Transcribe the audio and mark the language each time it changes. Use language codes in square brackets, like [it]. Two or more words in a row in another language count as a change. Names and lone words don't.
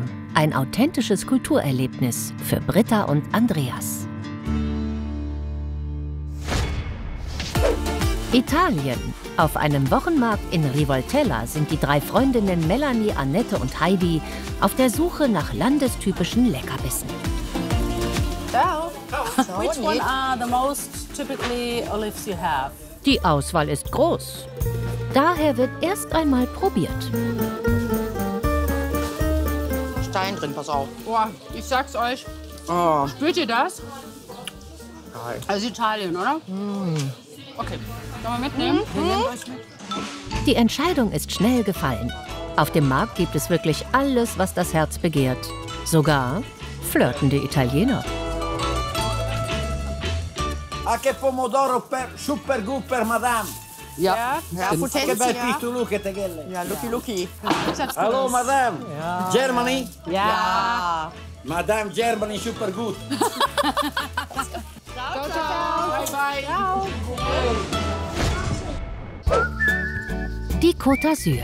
[de] Ein authentisches Kulturerlebnis für Britta und Andreas. Italien. Auf einem Wochenmarkt in Rivoltella sind die 3 Freundinnen Melanie, Annette und Heidi auf der Suche nach landestypischen Leckerbissen. [it] Ciao. [en] So, which one are the most typically olives you have? [de] Die Auswahl ist groß. Daher wird erst einmal probiert. Stein drin, pass auf. Boah, ich sag's euch. Spürt ihr das? Also Italien, oder? Okay, sollen wir mitnehmen? Wir nehmen euch mit. Die Entscheidung ist schnell gefallen. Auf dem Markt gibt es wirklich alles, was das Herz begehrt. Sogar flirtende Italiener. [it] Anche pomodoro [de] super gut [it] per madame. [de] Ja, [it] Che bel piccolo che te gelle. [de] Ja, Lucky. Hallo madame. Ja. Germany? Ja. Madame Germany super gut. [it] Ciao, ciao. [en] Bye, bye. [it] Ciao. [de] Die Côte d'Azur.